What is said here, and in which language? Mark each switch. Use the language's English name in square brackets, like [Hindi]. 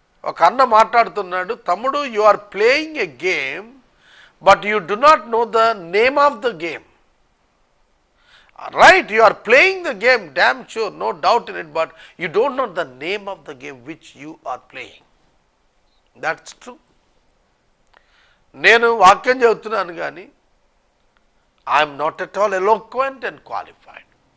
[Telugu] ఒక అన్న మాట్లాడుతున్నాడు, తమ్ముడు, [English] You are playing a game but you do not know the name of the game. Right, you are playing the game, damn sure, no doubt in it, but you don't know the name of the game which you are playing. That's true. [Telugu] నేను వాక్యం చెబుతున్నాను కానీ [English] I'm not at all eloquent and qualified.